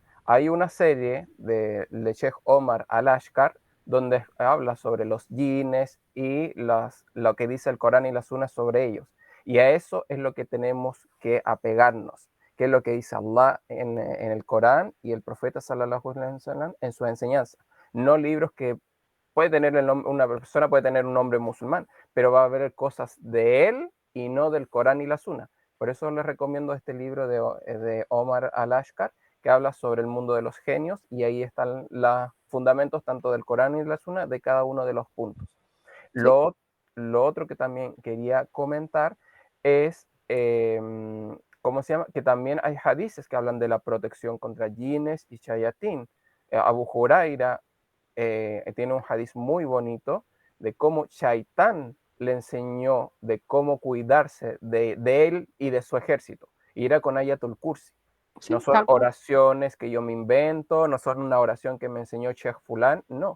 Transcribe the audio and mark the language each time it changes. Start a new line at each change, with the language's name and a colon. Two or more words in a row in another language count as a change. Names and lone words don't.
Spanish: Hay una serie de Sheikh Omar Al-Ashkar donde habla sobre los jinnes y lo que dice el Corán y la Sunna sobre ellos. Y a eso es lo que tenemos que apegarnos, que es lo que dice Allah en el Corán y el profeta
Arabic: صلى الله عليه وسلم
Spanish: en su enseñanza. No libros que puede tener una persona puede tener un nombre musulmán, pero va a haber cosas de él y no del Corán y la Sunna. Por eso les recomiendo este libro de Omar Al-Ashkar, que habla sobre el mundo de los genios, y ahí están los fundamentos tanto del Corán y la Sunna de cada uno de los puntos. Sí. Lo otro que también quería comentar es, ¿cómo se llama? Que también hay hadices que hablan de la protección contra jinnes y shayatín. Abu Huraira tiene un hadiz muy bonito de cómo Shaitán le enseñó de cómo cuidarse de él y de su ejército. Y era con Ayatul Kursi. Sí, no son oraciones que yo me invento, no son una oración que me enseñó Sheikh Fulán, no.